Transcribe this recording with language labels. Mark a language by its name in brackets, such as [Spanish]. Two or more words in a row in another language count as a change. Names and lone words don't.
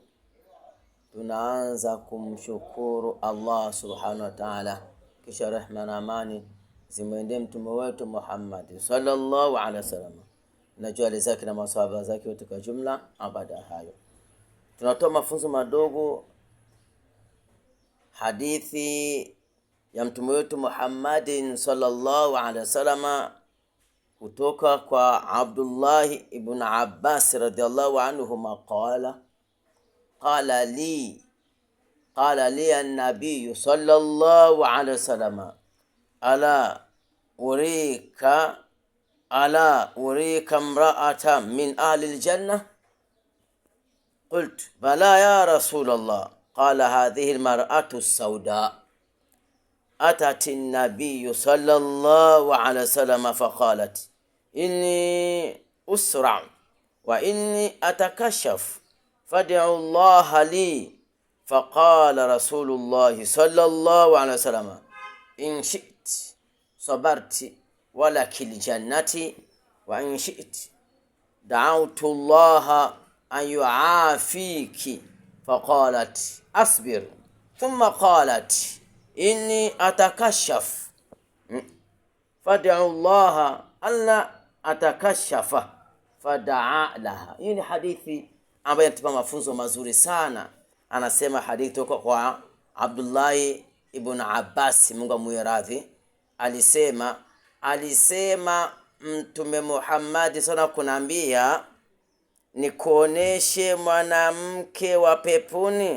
[Swahili] Tunaanza kumshukuru Allah [Arabic] سبحانه وتعالى, [Swahili] kisha rehma na amani zimwendee mtume wetu Muhammad [Arabic] صلى الله عليه وسلم [Swahili] na jali zake na maswahaba zake wote kwa jumla. Baada hayo tunatoa mafunzo madogo hadithi ya mtume wetu Muhammad [Arabic] صلى الله عليه وسلم [Swahili] kutoka kwa Abdullah ibn Abbas [Arabic] رضي الله عنهما قال لي النبي صلى الله عليه وسلم ألا أريك امرأة من أهل الجنة قلت بلى يا رسول الله قال هذه المرأة السوداء أتت النبي صلى الله عليه وسلم فقالت إني أسرع وإني أتكشف فادعوا الله لي. فقال رسول الله صلى الله عليه وسلم إن شئت صبرت ولك الجنة وإن شئت دعوت الله أن يعافيك. فقالت أصبر. ثم قالت إني أتكشف فادع الله ألا أتكشف فدعا لها. [Swahili] Hii ni hadithi ambayo inatupa mafunzo mazuri sana. Anasema hadithi kutoka kwa Abdullah ibn Abbas, Mungu amwie radhi, alisema Mtume Muhammad sana kunaambia nikuoneshe mwanamke wa peponi.